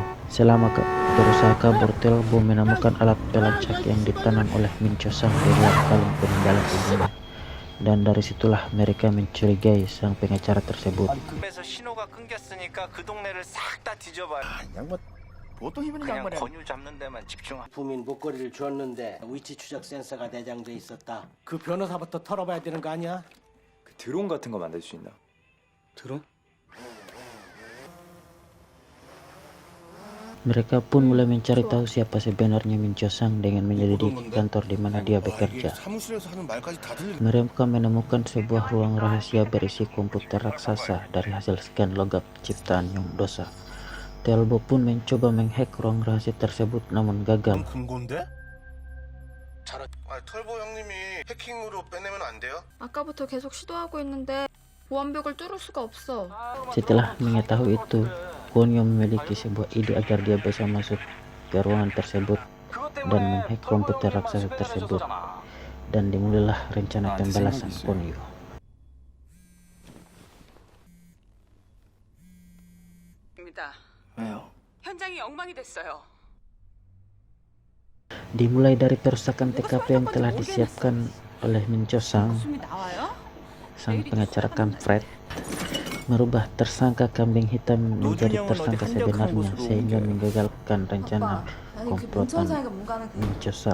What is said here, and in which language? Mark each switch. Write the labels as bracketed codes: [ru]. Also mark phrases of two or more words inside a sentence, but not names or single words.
[id] Selama berusaha kabur, Telbo menemukan alat pelacak yang ditanam oleh Mincho-san di luar kalung peninggalan ibunya. Dan dari situlah mereka mencurigai sang pengacara tersebut. [ko] 그래서 신호가 끊겼으니까 그 동네를 싹 다 뒤져봐. 보통 이분이 그냥 권유 잡는 데만 집중. 부민 목걸이를 주었는데 위치 추적 센서가 내장돼 있었다. 그 변호사부터 털어봐야 되는 거 아니야? 그 드론 같은 거 만들 수 있나? 드론? [id] Mereka pun mulai mencari tahu siapa sebenarnya Mincho-san dengan menyelidiki kantor di mana dia bekerja. Mereka menemukan sebuah ruang rahasia berisi komputer raksasa dari hasil scan logam ciptaan Yongdosa. Telbo pun mencoba menghack ruang rahasia tersebut namun gagal. [ko] 털보 형님이 해킹으로 빼내면 안 돼요? 아까부터 계속 시도하고 있는데 보안벽을 뚫을 수가 없어. [id] Setelah mengetahui itu, Konyo memiliki sebuah ide agar dia bisa masuk ke ruangan tersebut dan menghack komputer raksasa tersebut. Dan dimulailah rencana pembalasan Konyo. [ko] 왜요? 현장이 엉망이 됐어요. [id] Dimulai dari perusakan TKP yang telah disiapkan oleh Mincho-san, sang pengacara kampret merubah tersangka kambing hitam menjadi tersangka sebenarnya sehingga menggagalkan rencana komplotan Mincho-san.